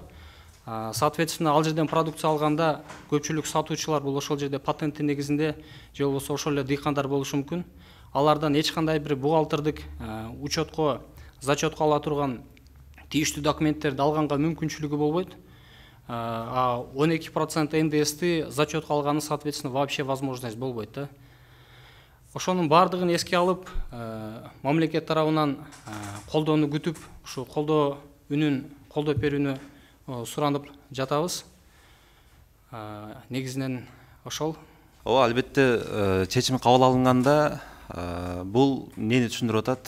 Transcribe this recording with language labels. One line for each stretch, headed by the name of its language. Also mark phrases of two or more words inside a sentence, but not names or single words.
Kyrgyz: Соответственно, ал жерден продукция алганда көпчүлүк сатуучулар бул ошол жерде патенттин негизинде же болбосо ошол эле дыйкандар болушу мүмкүн. Алардан эч кандай бир бухгалтердик учетко, зачетко ала турган тийиштүү документтерди алганга мүмкүнчүлүгү болбойт. 12% НДСти зачетко алганы,
Russian: соответственно, вообще возможность
Kyrgyz: болбойт да. Ошонун баардыгын эске алып, мамлекет тарабынан колдоону күтүп, ушу колдоо үнүн колдоп берүүнү суранып жатабыз. Негизинен ошол. Ооба, албетте чечим кабыл алынганда бул эмнени түшүндүрүп атат?